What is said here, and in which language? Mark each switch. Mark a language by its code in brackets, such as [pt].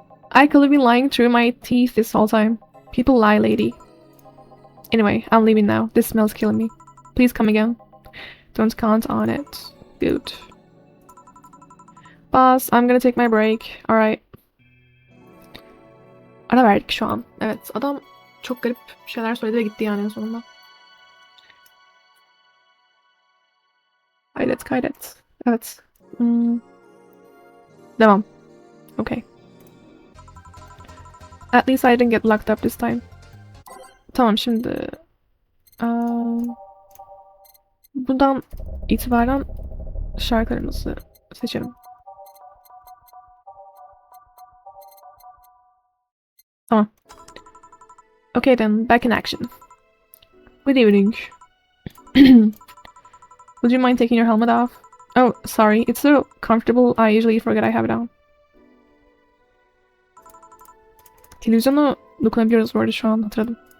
[en] I could have been lying through my teeth this whole time. People lie, lady. Anyway, I'm leaving now. This smell's killing me. Please come again. Don't count on it. Good. Boss, I'm gonna take my break. Alright. [tr] Ara verdik şu an. Evet, adam çok garip şeyler söyledi ve gitti yani en sonunda. Kaydet. Evet. Devam. Okay. [en] At least I didn't get locked up this time. [tr] Tamam, şimdi bundan itibaren şarkılarımızı seçelim. Tamam. [en] Okay then, back in action. Good evening. Would you mind taking your helmet off? Oh, sorry. It's so comfortable. I usually forget I have it on. [tr] Televizyona dokunabiliyoruz bu arada şu an, hatırladım.